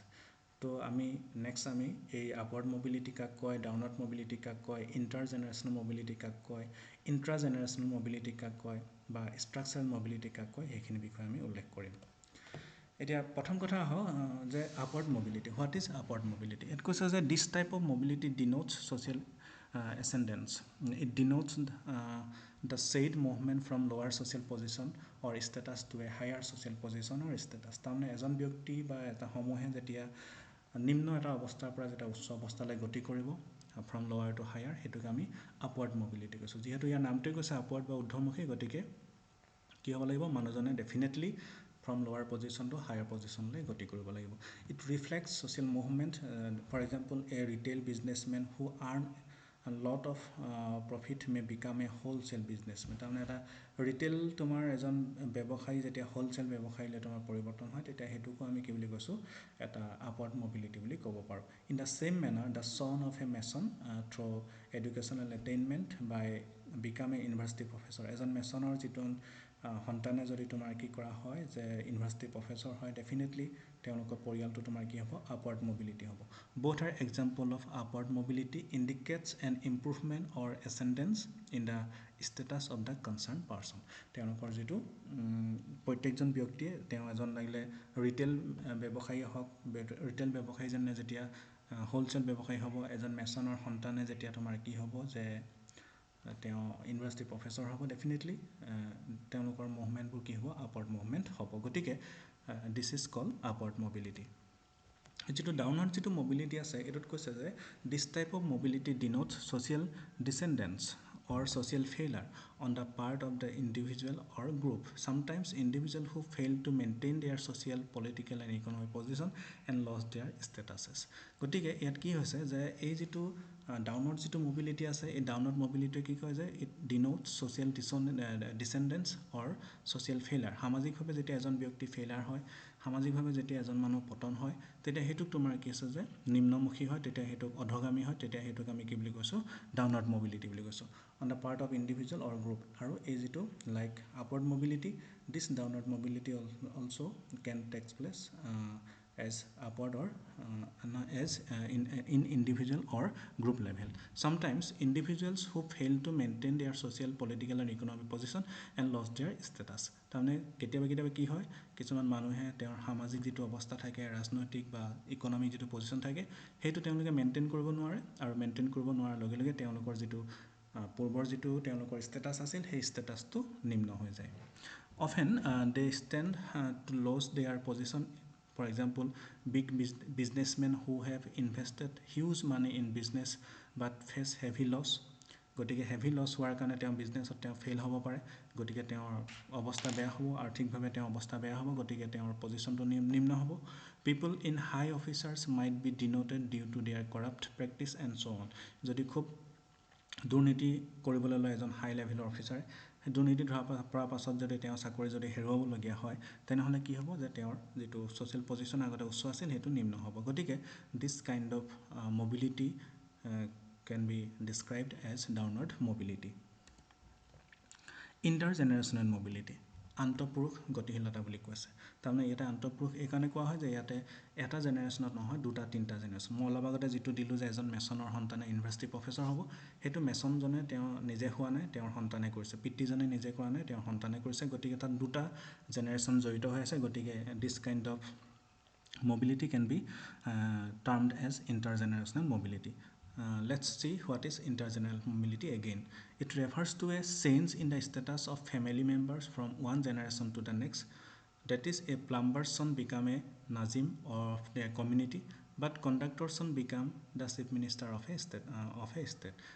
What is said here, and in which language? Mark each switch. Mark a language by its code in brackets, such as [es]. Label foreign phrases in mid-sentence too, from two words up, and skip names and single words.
[as] তো নেক্সট আমি এই [en] upward mobility [as] কাক কয়, [en] downward mobility [as] কাক কয়, [en] inter generational mobility [as] কাক কয়, [en] intra generational mobility [as] কাক কয়, বা [en] structural mobility [as] কাক কয়, সেইখিনি বিষয়ে আমি উল্লেখ কৰিম। এতিয়া প্ৰথম কথা আহক যে [en] upward mobility. what is upward mobility? [as] ইয়াত কৈছে যে [en] this type of mobility denotes social ascendance. It denotes the said movement from lower social position or status to a higher social position or status. [as] তাৰমানে এজন ব্যক্তি বা এটা সমূহে যেতিয়া নিম্ন এটা অৱস্থাৰ পৰা যেতিয়া উচ্চ অৱস্থালৈ গতি কৰিব, [en] from lower to higher, [as] সেইটোক আমি [en] upward mobility [as] কৈছোঁ। যিহেতু ইয়াৰ নামটোৱে কৈছে আপৱাৰ্ড বা ঊৰ্ধ্বমুখী, গতিকে কি হ'ব লাগিব, মানুহজনে ডেফিনেটলি [en] from lower position to higher [as] পজিশ্যনলৈ গতি কৰিব লাগিব। [en] It reflects social movement. For example a retail businessman who earn lot of profit may become a wholesale businessman. [as] তাৰমানে এটা ৰিটেইল তোমাৰ এজন ব্যৱসায়ী যেতিয়া হ'লচেল ব্যৱসায়ীলৈ তোমাৰ পৰিৱৰ্তন হয়, তেতিয়া সেইটোকো আমি কি বুলি কৈছোঁ, এটা [en] upward mobility [as] বুলি ক'ব পাৰোঁ। [en] In the same manner the son of a mason through educational attainment by become a university professor. [as] এজন মেছনৰ যিটো সন্তানে যদি তোমাৰ কি কৰা হয় যে [en] university professor [as] হয়, ডেফিনেটলি তেওঁলোকৰ পৰিয়ালটো তোমাৰ কি হ'ব, [en] upward mobility [as] হ'ব। [en] Both are example of upward mobility, indicates an improvement or ascendance in the status of the concerned person. [as] তেওঁলোকৰ যিটো প্ৰত্যেকজন ব্যক্তিয়ে তেওঁ এজন লাগিলে ৰিটেইল ব্যৱসায়ী হওক, ৰিটেইল ব্যৱসায়ীজনে যেতিয়া হ'লচেল ব্যৱসায়ী হ'ব, এজন মেছনৰ সন্তানে যেতিয়া তোমাৰ কি হ'ব যে তেওঁ [en] university professor [as] হ'ব, ডেফিনেটলি তেওঁলোকৰ মুভমেণ্টবোৰ কি হ'ব, [en] upward movement [as] হ'ব। [en] গতিকে this is called upward mobility. [as] যিটো ডাউনৱাৰ্ড যিটো মোবিলিটি আছে, এইটোত কৈছে যে [en] this type of mobility denotes social descendance or social failure on the part of the individual or group. Sometimes individual who fail to maintain their social, political and economic position and lost their statuses. [as] গতিকে ইয়াত কি হৈছে যে এই যিটো ডাউনৱাৰ্ড যিটো মোবিলিটি আছে, এই [en] downward mobility [as] কি কয় যে [en] it denotes social descendance or social failure. [as] সামাজিকভাৱে যেতিয়া এজন ব্যক্তি ফেইলাৰ হয়, সামাজিকভাৱে যেতিয়া এজন মানুহ পতন হয়, তেতিয়া সেইটোক তোমাৰ কি আছে যে নিম্নমুখী হয়, তেতিয়া সেইটোক অধগামী হয়, তেতিয়া সেইটোক আমি কি বুলি কৈছোঁ, [en] downward mobility [as] বুলি কৈছোঁ। [en] on the part of individual or group. [as] আৰু এই যিটো [en] like upward mobility, this downward mobility also can takes place as upward or as in individual or group level. Sometimes individuals who fail to maintain their social, political and economic position and lost their status. [as] তাৰমানে কেতিয়াবা কেতিয়াবা কি হয়, কিছুমান মানুহে তেওঁৰ সামাজিক যিটো অৱস্থা থাকে, ৰাজনৈতিক বা ইকনমিক যিটো পজিশ্যন থাকে, সেইটো তেওঁলোকে মেইনটেইন কৰিব নোৱাৰে, আৰু মেইনটেইন কৰিব নোৱাৰাৰ লগে লগে তেওঁলোকৰ যিটো পূৰ্বৰ যিটো তেওঁলোকৰ ষ্টেটাছ আছিল, সেই ষ্টেটাছটো নিম্ন হৈ যায়. [en] Often they stand to lose their position. For example, big businessmen who have invested huge money in business but face heavy loss. [as] গতিকে [en] heavy loss [as] হোৱাৰ কাৰণে তেওঁ বিজনেছত তেওঁ ফেইল হ'ব পাৰে, গতিকে তেওঁৰ অৱস্থা বেয়া হ'ব, আৰ্থিকভাৱে তেওঁৰ অৱস্থা বেয়া হ'ব, গতিকে তেওঁৰ পজিশ্যনটো নিম্ন হ'ব. [en] people in high officers might be denoted due to their corrupt practice and so on. [as] যদি খুব দুৰ্নীতি কৰিবলৈ লয় এজন হাই লেভেলৰ অফিচাৰে, দুৰ্নীতি ধৰা পৰা পাছত যদি তেওঁ চাকৰি যদি হেৰুৱাবলগীয়া হয়, তেনেহ'লে কি হ'ব যে তেওঁৰ যিটো [en] social position [as] আগতে উচ্চ আছিল সেইটো নিম্ন হ'ব. [en] গতিকে this kind of mobility can be described as downward mobility. Intergenerational mobility, [as] আন্তঃপুৰুষ গতিশীলতা বুলি কৈছে. তাৰমানে ইয়াতে আন্তঃপুৰুষ এইকাৰণে কোৱা হয় যে ইয়াতে এটা জেনেৰেশ্যনত নহয়, দুটা তিনিটা জেনেৰেশ্যন. মই অলপ আগতে যিটো দিলোঁ যে এজন মেছনৰ সন্তানে ইউনিভাৰ্চিটি প্ৰফেচৰ হ'ব, সেইটো মেছনজনে তেওঁ নিজে হোৱা নাই, তেওঁৰ সন্তানে কৰিছে. পিতৃজনে নিজে কৰা নাই, তেওঁৰ সন্তানে কৰিছে. গতিকে তাত দুটা জেনেৰেশ্যন জড়িত হৈ আছে. গতিকে [en] this kind of mobility can be termed as intergenerational mobility. Let's see what is intergenerational mobility again. It refers to a change in the status of family members from one generation to the next. That is, a plumber's son become a Nazim of their community, but conductor's son become the chief minister of a state.